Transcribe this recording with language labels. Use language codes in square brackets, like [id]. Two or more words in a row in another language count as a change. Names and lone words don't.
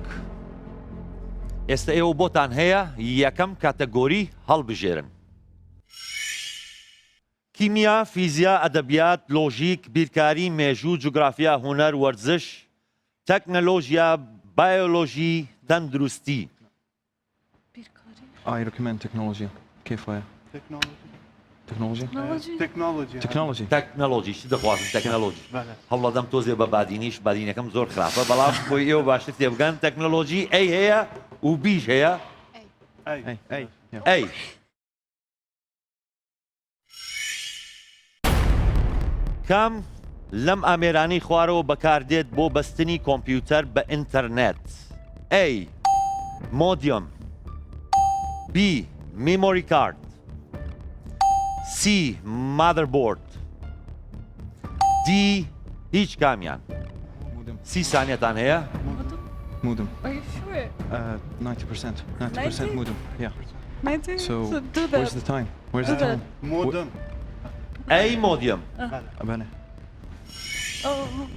[ckb] ئێستا ئێوە بۆتان هەیە یەکەم کاتەگۆری هەڵبژێرن. کیمیا، فیزیا، ئەدەبیات، لۆژیک، بیرکاری، مێژوو، جوگرافیا، هونەر، وەرزش، تەکنەلۆژیا، بایۆلۆژی، تەندروستی. [en] I recommend technology. [ar] كيف هي؟ [ckb] تكنولوژی [en] technology [ckb] تكنولوژی [en] technology [ckb] تەکنەلۆژی چ دەخوازم تەکنەلۆژی بەڵێ هەوڵەدەم تۆزێ بە بادینیش بادینەکەم زۆر خراپە بەڵام بۆی ئێوە باشتر تێبگەن تەکنەلۆژی ئەی هەیە و بیش هەیە ئەی ئەی کام لەم ئامێرانەی خوارەوە بەکاردێت بۆ بەستنی کۆمپیوتەر بە ئینتەرنێت ئەی مۆدیۆم بی میمۆری کارد سی مادربۆرد دی هیچ کامیان مودم 30 ثانیەتان هەیە مودم [en] Are you sure? 90% مودم yeah 19? so do where's that. the time where's the Do that. time [ckb] مودم ئەی مۆدیۆم أبانه [en] Oh,